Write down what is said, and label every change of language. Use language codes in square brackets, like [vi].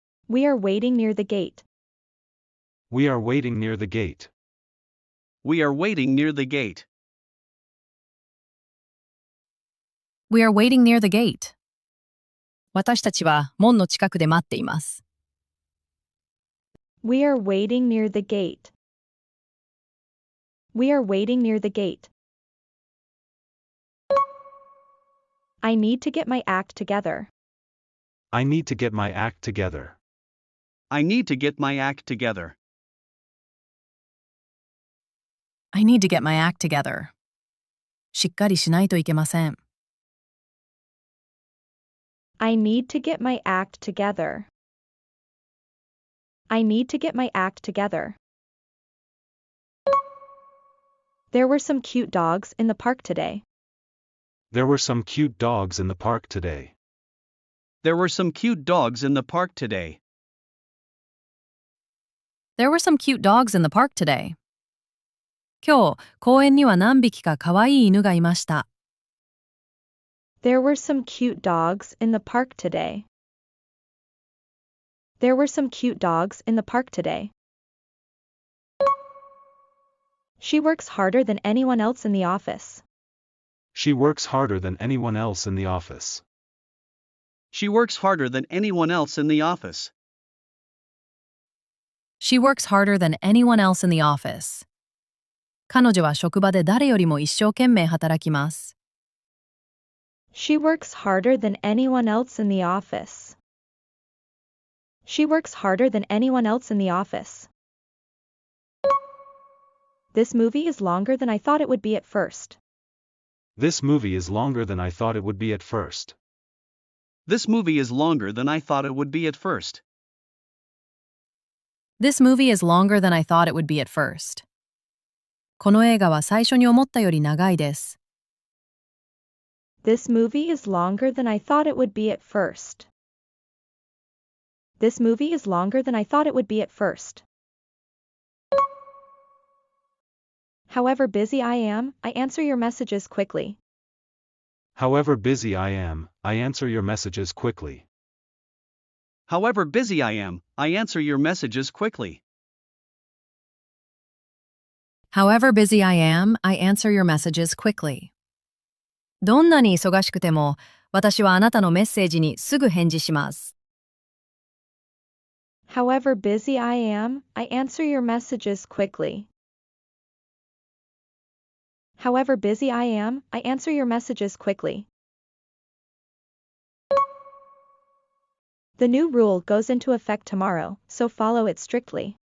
[en] We are waiting near the gate. We are waiting near the gate. We are waiting near the gate. We are waiting near the gate. [ja] 私たちは門の近くで待っています。 [en] We are waiting near the gate. We are waiting near the gate. I need to get my act together. I need to get my act together. I need to get my act together. I need to get my act together. [ja] しっかりしないといけません。 [en] I need to get my act together. I need to get my act together. There were some cute dogs in the park today. There were some cute dogs in the park today. There were some cute dogs in the park today. There were some cute dogs in the park today. [ja] 今日、公園には何匹か可愛い犬がいました。 [en] There were some cute dogs in the park today. There were some cute dogs in the park today. She works harder than anyone else in the office. She works harder than anyone else in the office. She works harder than anyone else in the office. She works harder than anyone else in the office. [ja] 彼女は職場で誰よりも一生懸命働きます。 [en] She works harder than anyone else in the office. She works harder than anyone else in the office. This movie is longer than I thought it would be at first. This movie is longer than I thought it would be at first. This movie is longer than I thought it would be at first. This movie is longer than I thought it would be at first. [ja] この映画は最初に思ったより長いです。 [en] This movie is longer than I thought it would be at first. This movie is longer than I thought it would be at first. However busy I am, I answer your messages quickly. However busy I am, I answer your messages quickly. However busy I am, I answer your messages quickly. However busy I am, I answer your messages quickly. [ja] どんなに忙しくても、私はあなたのメッセージにすぐ返事します。 [en] However busy I am, I answer your messages quickly. However busy I am, I answer your messages quickly. The new rule goes into effect tomorrow, so follow it strictly.